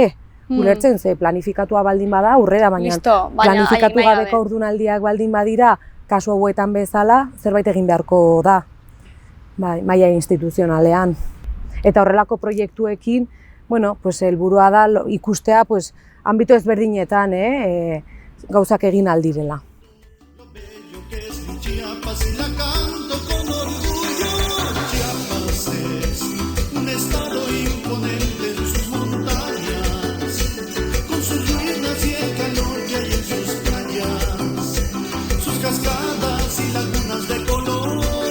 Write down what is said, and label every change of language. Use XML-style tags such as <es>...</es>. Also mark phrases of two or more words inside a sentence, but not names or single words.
<eu>Ulertzen, ze planifikatua baldin bada aurrera, baina planifikatu gabeko haurdunaldiak baldin badira, kasu hauetan bezala, zerbait egin beharko da. Maila instituzionalean. Eta horrelako proiektuekin, helburua da ikustea, ámbito ezberdinetan, gauzak egin aldirela.</eu> <es>Lo bello que es mi Chiapas y la canto con orgullo. Chiapas es un estado imponente en sus montañas, con sus ruinas y el calor que hay en sus playas, sus cascadas y lagunas de colores.</es>